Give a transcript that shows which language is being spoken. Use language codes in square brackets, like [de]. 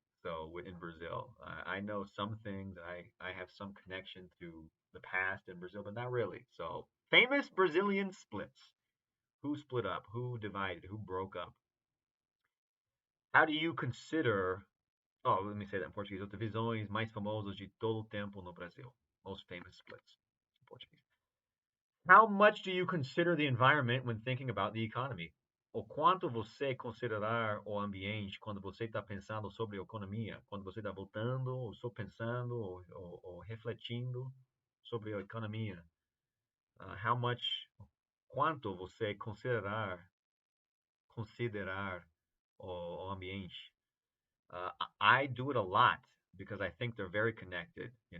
[en] So in Brazil, I know some things. I have some connection to the past in Brazil, but not really. So famous Brazilian splits. Who split up? Who divided? Who broke up? How do you consider? Oh, let me say that in Portuguese. [pt] As divisões mais famosas de todo o tempo no Brasil. [en] Most famous splits in Portuguese. How much do you consider the environment when thinking about the economy? [pt] O quanto você considerar o ambiente quando você está pensando sobre a economia? Quando você está voltando, ou só pensando, ou refletindo sobre a economia? [en] How much, [pt] quanto você considerar o ambiente? [en] I do it a lot because I think they're very connected.